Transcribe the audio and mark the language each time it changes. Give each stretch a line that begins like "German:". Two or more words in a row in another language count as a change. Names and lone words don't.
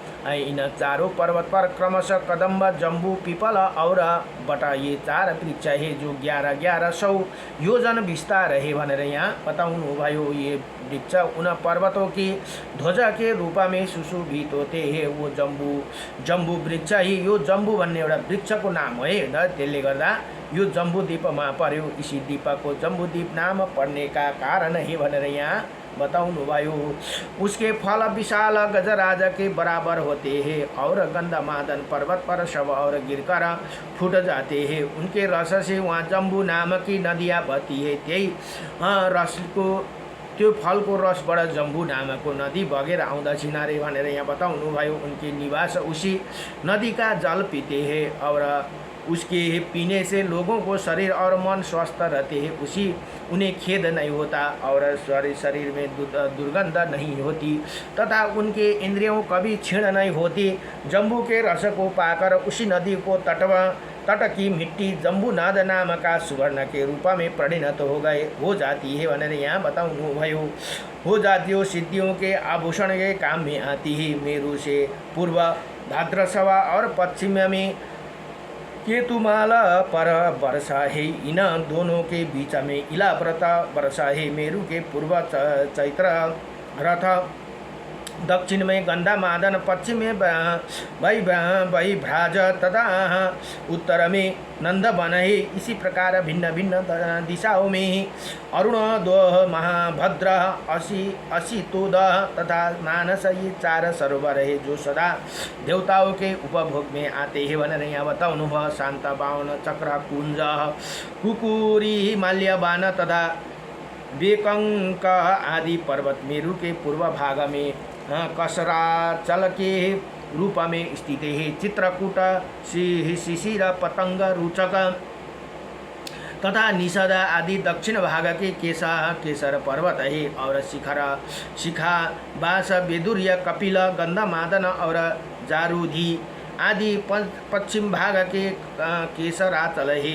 Hindi: इन चारों पर्वत पर क्रमशः कदम्ब, जम्बू, पीपल और बटा ये 4 वृक्ष है जो 1100 योजन विस्तार है
Nepali: भनेर यहाँ बताउनु भयो।
Hindi: ये वृक्ष उन पर्वतों की ध्वजा के रूप में सुशोभित होते हैं। वो जम्बू वृक्ष ही,
Nepali: यो जम्बू भन्ने एउटा वृक्षको नाम है। त्यसले गर्दा यो जम्बू द्वीपमा पर्यो।
Hindi: इसी द्वीप को जम्बू द्वीप नाम पड़ने का कारण है
Nepali: भनेर यहाँ बताउनु भयो।
Hindi: उसके फल विशाल गजराज के बराबर होते हैं और गंधमादन पर्वत पर शव और गिरकर फूट जाते हैं। उनके रस से वहाँ जम्बू नाम की नदियाँ बहती है।
Nepali: त्यही रस को त्यो फलको रसबाट जम्बू नामको नदी बगेर आउँदा छिनारे भनेर यहाँ बताउनु भयो।
Hindi: उनके निवास उसी नदी का जल पीते हैं और उसके पीने से लोगों को शरीर और मन स्वस्थ रहते हैं। उन्हें खेद नहीं होता और शरीर में दुर्गंध नहीं होती तथा उनके इंद्रियों कभी क्षीण नहीं होती। जम्बू के रस को पाकर उसी नदी को तट की मिट्टी जम्बूनाद नाम का सुवर्ण के रूप में परिणत हो जाती है
Nepali: भनेर यहाँ बताउनु भयो।
Hindi: हो जातियों सिद्धियों के आभूषण के काम में आती है। मेरु से पूर्व भाद्रसवा और पश्चिम में केतुमाल पर वर्षा है। इन दोनों के बीच में इलाव्रत वर्षा है। मेरु के पूर्व चैत्र रथ, दक्षिण में गंधमादन, पश्चिम में वैभ्राज तथा उत्तर में नंदवन है। इसी प्रकार भिन्न भिन्न दिशाओं में अरुणोदय, महाभद्र, असितोद तथा मानस ये 4 सरोवर है जो सदा देवताओं के उपभोग में आते हैं
Nepali: भनेर यहाँ बताउनु भयो।
Hindi: शान्त बावन, चक्र कुंज, कुकुरी, माल्यवान तथा बेकंक आदि पर्वत मेरु के पूर्व भाग में कसराचल के रूप में स्थित है। चित्रकूट, शिशिर, पतंग, रुचक तथा निषद आदि दक्षिण भाग के केसर पर्वत है और शिखा, बास, बेदुर्य, कपिल, गंधमादन और जारूधी आदि पश्चिम भाग के केसराचल है।